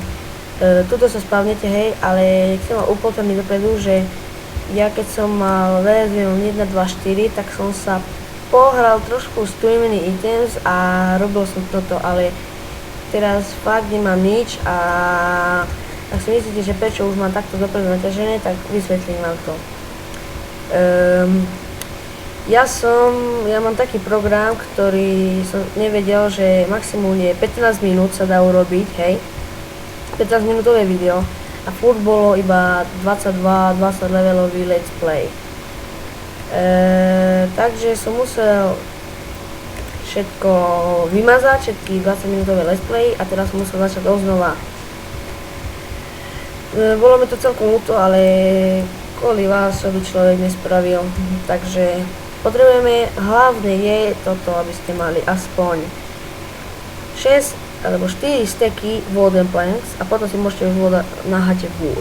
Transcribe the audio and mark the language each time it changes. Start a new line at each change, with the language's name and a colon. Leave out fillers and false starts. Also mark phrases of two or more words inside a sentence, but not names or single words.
Slovak: Tuto sa spavnete, hej, ale chcem vám upozorniť dopredu, že ja keď som mal verziu 1.2.4, tak som sa pohral trošku s Twiminy items a robil som toto, ale teraz fakt nemám nič a ak si myslíte, že prečo už mám takto dopredu naťažené, tak vysvetlím vám to. Ja mám taký program, ktorý som nevedel, že maximum je 15 minút sa dá urobiť, hej, 15 minútové video. A furt bolo iba 20 levelový
English: let's play.
Slovak: Takže som musel všetko vymazať, všetky 20 minútové
English: let's play
Slovak: a teraz som musel začať oznova. Bolo mi to celkom ľúto, ale kvôli vás čo by človek nespravil. Takže potrebujeme, hlavne je toto, aby ste mali aspoň 6 alebo 4 steky
English: wooden planks
Slovak: a potom si môžete už naháte wood.